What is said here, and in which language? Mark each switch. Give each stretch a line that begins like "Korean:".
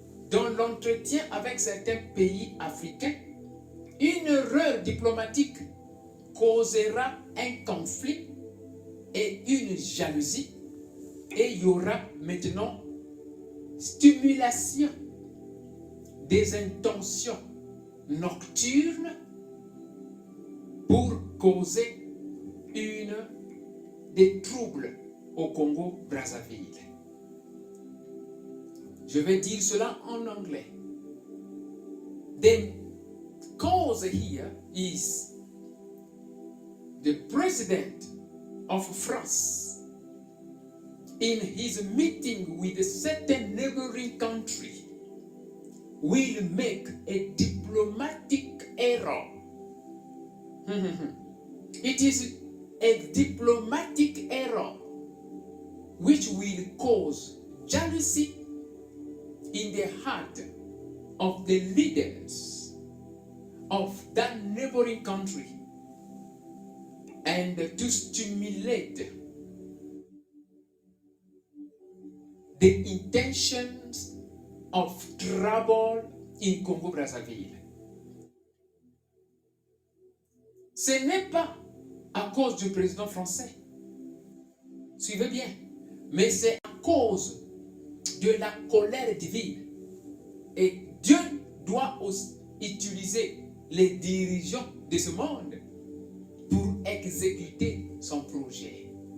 French: Dans l'entretien avec certains pays africains, une erreur diplomatique causera un conflit et une jalousie, et il y aura maintenant stimulation des intentions nocturnes pour causer des troubles au Congo-Brazzaville. Je vais dire cela en anglais.
English: The cause here is the president of France, in his meeting with a certain neighboring country, will make a diplomatic error. It is a diplomatic error which will cause jealousy in the heart of the leaders of that neighboring country and to stimulate the intentions of trouble in Congo-Brazzaville.
French: Ce n'est pas à cause du président français, suivez bien, mais c'est à cause de la colère divine. Et Dieu doit aussi utiliser les dirigeants de ce monde pour exécuter son projet.